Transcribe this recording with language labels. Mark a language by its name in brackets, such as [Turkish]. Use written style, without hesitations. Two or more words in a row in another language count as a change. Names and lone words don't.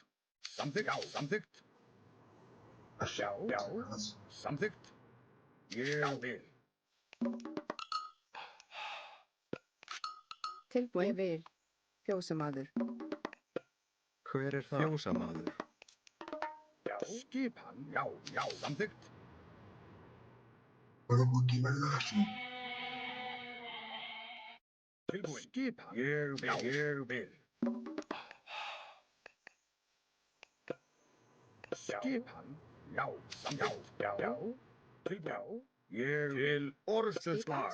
[Icelandic] Samþykkt, já, samþykkt. Já, já, samþykkt. Ég vil. Tilbúin. Ég vil. Fjósamaður. Hver er það? Fjósamaður. Já, skipan, já, já, samþykkt. [Portuguese] Agora um pouquinho mais assim. [Icelandic] Tilbúin. Skipan. Ég vil, ég vil. Skipan, já, samþykkt. Já, já, tilbúin. Ég vil orðstöðsvar.